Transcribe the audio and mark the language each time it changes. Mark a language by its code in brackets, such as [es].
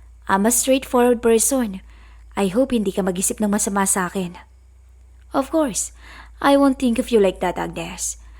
[en] I'm a straightforward person. I hope [tl] hindi ka mag-isip ng masama sa akin. [en] Of course, I won't think of you like that, Agnes.